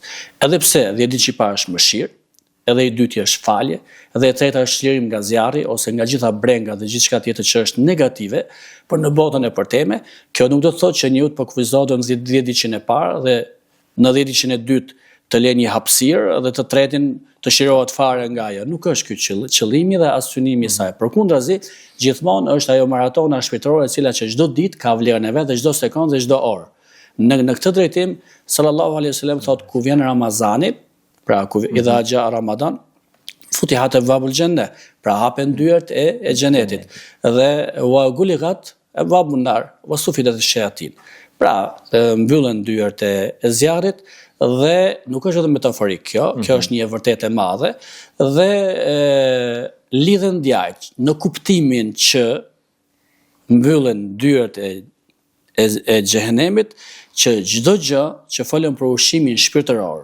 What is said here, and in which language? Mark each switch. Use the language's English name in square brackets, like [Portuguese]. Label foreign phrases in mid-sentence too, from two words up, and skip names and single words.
[Albanian] Edhe pse 10 ditë që para është mëshirë, edhe i dyti është falje, edhe e treta është çlirim nga zjarri ose nga gjitha brengat dhe gjithçka tjetër që është negative, por në botën e përteme, kjo nuk do të thotë që njeriu të kufizohet në 10 ditën e parë dhe në 10 ditën e dytë të lënë një hapësirë dhe të tretin të shirohet fare nga ajo. Nuk është ky qëllimi dhe as synimi i saj. Përkundrazi, gjithmonë është ajo maratona shpirtërore e cila që çdo ditë ka vlerën e vet dhe çdo sekondë dhe çdo orë. Në këtë drejtim, [Arabic] صلى الله عليه وسلم [Albanian] thotë ku vjen Ramazani, pra ku [Arabic] إذا جاء رمضان فتحت أبواب الجنة, [Albanian] pra hapen dyert e xhenetit dhe [Arabic] وغلقت أبواب النار وصفدت الشياطين. [Albanian] Pra mbyllen dyert e zjarrit dhe nuk është edhe metaforik kjo është një e vërtetë e madhe dhe lidhen djajt në kuptimin që mbyllen dyert e xhehenemit që çdo gjë që folën për ushqimin shpirtëror.